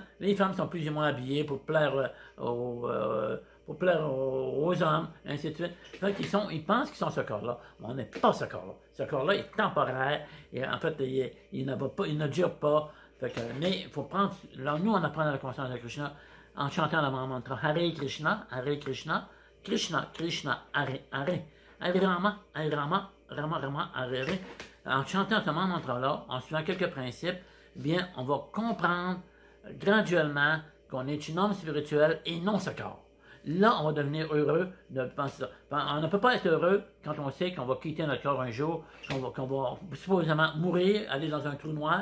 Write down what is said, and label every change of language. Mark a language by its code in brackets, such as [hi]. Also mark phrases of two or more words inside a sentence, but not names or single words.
[fr] Les femmes sont plus ou moins habillées pour plaire aux hommes, ainsi de suite. Fait ils pensent qu'ils sont ce corps-là, mais on n'est pas ce corps-là. Ce corps-là est temporaire, et en fait, il ne dure pas. Mais il faut prendre, là, nous, on apprend dans la conscience de Krishna en chantant le mantra Hare Krishna, Krishna, Krishna, Hare, Hare, Hare Rama, Hare Rama, Rama, Rama, Hare, Hare. En chantant ce mantra-là, en suivant quelques principes, bien, on va comprendre graduellement qu'on est une âme spirituelle et non ce corps. Là, on va devenir heureux de penser ça. On ne peut pas être heureux quand on sait qu'on va quitter notre corps un jour, qu'on va supposément mourir, aller dans un trou noir.